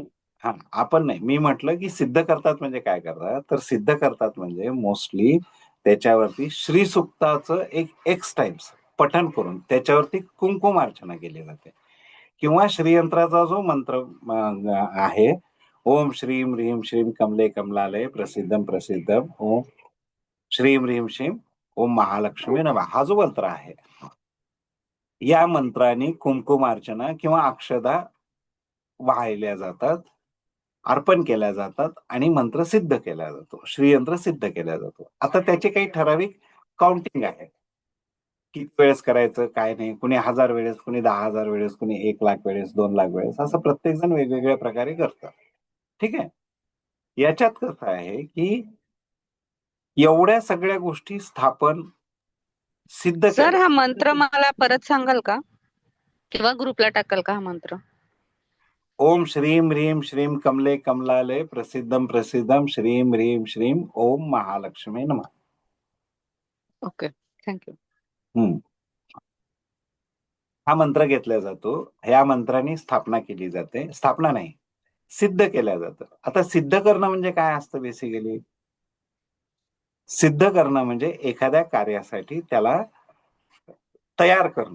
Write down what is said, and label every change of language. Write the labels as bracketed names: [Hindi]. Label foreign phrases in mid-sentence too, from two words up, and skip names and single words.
[Marathi] हा आपण नाही. मी म्हटलं की सिद्ध करतात म्हणजे काय करतात, तर सिद्ध करतात म्हणजे मोस्टली त्याच्यावरती श्रीसुक्ताचं एक [English] x times [Marathi] पठण करून त्याच्यावरती कुंकुम अर्चना केली जाते. किंवा श्रीयंत्राचा जो मंत्र आहे, [Sanskrit] ओम श्रीम ह्रीम श्रीम कमले कमलालय प्रसिद्धम प्रसिद्धम ओम श्रीम ह्रीम श्रीम ओम महालक्ष्मी नमः, [Marathi] हा जो मंत्र आहे या मंत्राने कुंकुम अर्चना किंवा अक्षदा वाहिल्या जातात, अर्पण केल्या जातात आणि मंत्र सिद्ध केला जातो, श्रीयंत्र सिद्ध केला जातो. आता त्याचे काही ठराविक काउंटिंग आहे, किती वेळेस करायचं काय नाही. कुणी 1000 वेळेस, कुणी 10,000 वेळेस, कुणी 1,00,000 वेळेस, 2,00,000 वेळेस, असं प्रत्येक जण वेगवेगळ्या प्रकारे करतात. ठीक आहे. याच्यात कसं आहे की एवढ्या सगळ्या गोष्टी स्थापन सिद्ध सर केल्या. हा मंत्र मला परत सांगाल का? किंवा ग्रुपला टाकाल का हा मंत्र? [Sanskrit] ओम श्रीम ह्रीम श्रीम कमले कमलालय प्रसिद्धम प्रसिद्धम श्रीम ह्रीम श्रीम ओम महालक्ष्मी नमः. [English] okay, thank you. [Marathi] हा मंत्र घेतला जातो. ह्या मंत्राने स्थापना केली जाते. स्थापना नाही, सिद्ध केल्या जातं. आता सिद्ध करणं म्हणजे काय असतं बेसिकली? सिद्ध करणं म्हणजे एखाद्या कार्यासाठी त्याला तयार करणं.